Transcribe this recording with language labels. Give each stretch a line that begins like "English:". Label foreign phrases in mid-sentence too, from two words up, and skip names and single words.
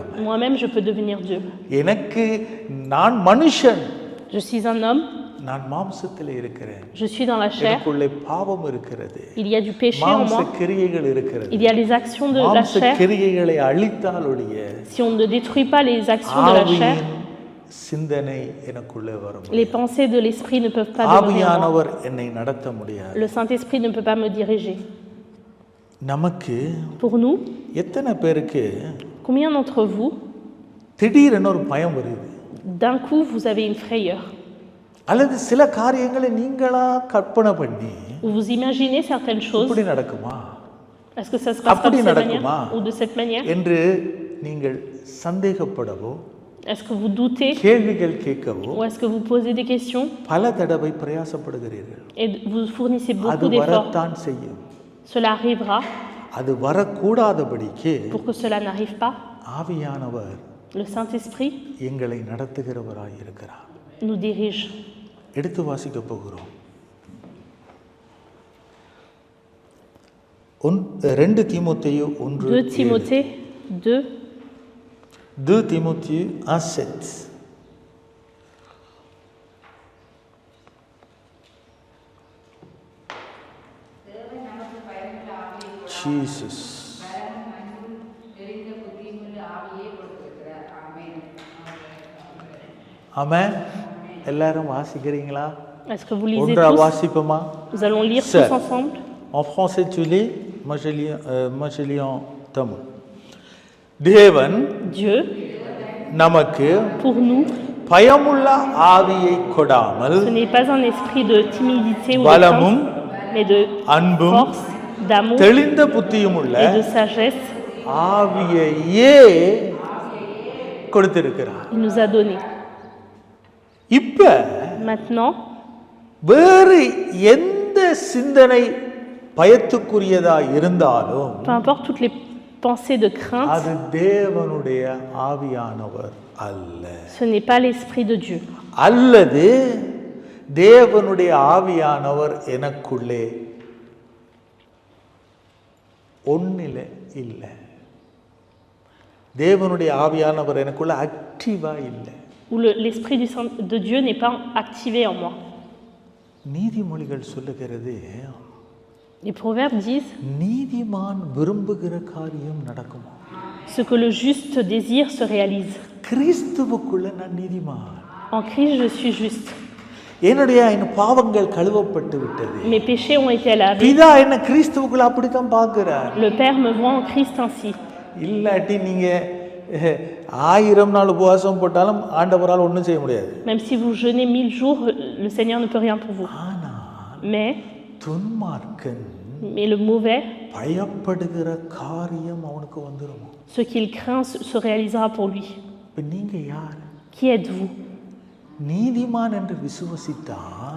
French: Moi-même, je peux devenir Dieu.
Tamil: எனக்கு நான் மனுஷன்.
French: Je suis un homme,
Tamil: நான் மாம்சத்தில் இருக்கிறேன்.
French: je suis dans la chair,
Tamil: எனக்குள்ளே பாவம் இருக்கிறது.
French: il y a du péché en
Tamil: மாம்ச
French: moi,
Tamil: கிரியைகள் இருக்கிறது.
French: il y a les actions de la
Tamil: மாம்ச
French: chair.
Tamil: கிரியைகளை அழித்தால் ஒழிய
French: Si on ne détruit pas les actions de la chair,
Tamil: ஆவியின் சிந்தனை எனக்குள்ளே வரும்.
French: les pensées de l'esprit ne peuvent pas demeurer en moi.
Tamil: ஆவியானவர் என்னை நடத்த முடியாது.
French: Le Saint-Esprit ne peut pas me diriger.
Tamil: நமக்கு
French: Pour nous,
Tamil: எத்தனை பேருக்கு
French: combien d'entre vous,
Tamil: திடீரென ஒரு பயம் வருது?
French: d'un coup, vous avez une frayeur,
Tamil: அல்லது சில காரியங்களை நீங்களா கற்பனை பண்ணி
French: ou vous imaginez certaines choses,
Tamil: இப்படி நடக்குமா
French: est-ce que ça se passe comme
Tamil: அப்படி
French: cette
Tamil: நடக்குமா
French: manière ou de cette manière?
Tamil: என்று நீங்கள் சந்தேகப்படவோ
French: Est-ce que vous doutez
Tamil: கேள்விகள் கேட்கவோ
French: ou est-ce que vous posez des questions
Tamil: பல தடவை பிரயாசப்படுகிறீர்கள்.
French: et vous fournissez
Tamil: அது
French: beaucoup d'efforts?
Tamil: வரத்தான் செய்யும்.
French: Cela arrivera.
Tamil: அது வரக்கூடாதபடிக்கு
French: Pour que cela n'arrive pas,
Tamil: ஆவியானவர்
French: le Saint-Esprit
Tamil: எங்களை நடத்துகிறவராய் இருக்கிறார்.
French: nous dirige.
Tamil: எடுத்து வாசிக்க போகிறோம். 2 தீமோத்தேயு
French: 2 Timothée 2, 2 Timothée 1:7. Jesus.
Tamil: ஆமென். எல்லாரும் வாசிக்கிறீங்களா?
French: est-ce que vous lisez
Tamil: ஒன்றா
French: tous?
Tamil: வாசிப்போமா?
French: Nous allons lire Sir. tous ensemble. En français tu lis, moi je lis en tamil.
Tamil: தேவன்
French: Dieu,
Tamil: நமக்கு
French: pour nous,
Tamil: பயமுள்ள ஆவியை கொடாமல்
French: ce n'est pas un esprit de timidité ou de
Tamil: பலமும்
French: crainte, mais de
Tamil: அன்பும்
French: force, d'amour
Tamil: தெளிந்த புத்தியுமுள்ள
French: et de sagesse.
Tamil: ஆவியையே கொடுத்திருக்கிறார்.
French: Il nous a donné.
Tamil: இப்ப
French: Maintenant,
Tamil: வேறு எந்த சிந்தனை பயத்துக்குரியதா இருந்தாலும்
French: peu importe toutes les pensées de crainte,
Tamil: அது தேவனுடைய ஆவியானவர் அல்ல.
French: ce n'est pas l'esprit de Dieu.
Tamil: அல்லது தேவனுடைய ஆவியானவர் எனக்குள்ளே ஒன்னில இல்லை. தேவனுடைய ஆவியானவர் எனக்குள்ள ஆக்டிவா இல்லை.
French: Où l'esprit de Dieu n'est pas activé en moi.
Tamil: நீதிமொழிகள் சொல்லுகிறது,
French: Les proverbes disent,
Tamil: நீதிமான் விரும்புகிற காரியம் நடக்குமா?
French: ce que le juste désire se réalise.
Tamil: கிறிஸ்துவுக்குள்ள நான் நீதிமான்.
French: En Christ, je suis juste.
Tamil: என்னுடைய பாவங்கள் கழுவப்பட்டு விட்டது.
French: Mes péchés ont été lavés.
Tamil: பிதா என்ன கிறிஸ்துவுக்குள்ள அப்படித்தான் பார்க்கிறார்.
French: Le Père me voit en Christ ainsi.
Tamil: இல்லாட்டி நீங்க 1000 நாள் உபவாசம் போட்டாலும் ஆண்டவரால் ஒன்றும் செய்ய முடியாது.
French: Même si vous jeûnez 1000 jours, le Seigneur ne peut rien pour vous.
Tamil: ஆனால்
French: Mais
Tamil: துன்மார்க்கன்
French: le mauvais,
Tamil: பயப்படுகிற காரியம் அவனுக்கு வந்துரும்.
French: ce qu'il craint se réalisera pour lui.
Tamil: இப்ப நீங்க யார்?
French: Qui êtes-vous?
Tamil: நீதிமான் என்று விசுவசித்தால்